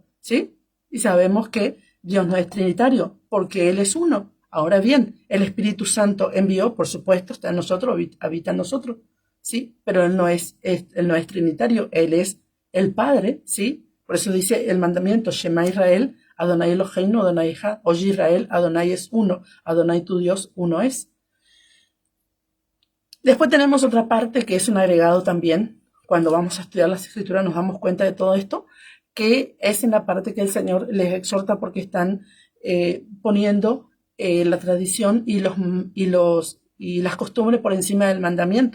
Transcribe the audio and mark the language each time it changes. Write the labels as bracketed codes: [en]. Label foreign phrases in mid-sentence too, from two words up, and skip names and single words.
[es] ¿Sí? Y sabemos que Dios no es trinitario, porque Él es uno. Ahora bien, el Espíritu Santo envió, por supuesto, está en nosotros, habita en nosotros. ¿Sí? Pero Él no es trinitario, Él es el Padre, ¿sí? Por eso dice el mandamiento, [he] שמע ישראל אדני אלהינו אדני אחד, [es] Oye Israel, Adonai es uno, Adonai tu Dios, uno es. Después tenemos otra parte que es un agregado también. Cuando vamos a estudiar las escrituras nos damos cuenta de todo esto, que es en la parte que el Señor les exhorta porque están poniendo la tradición y las costumbres por encima del mandamiento.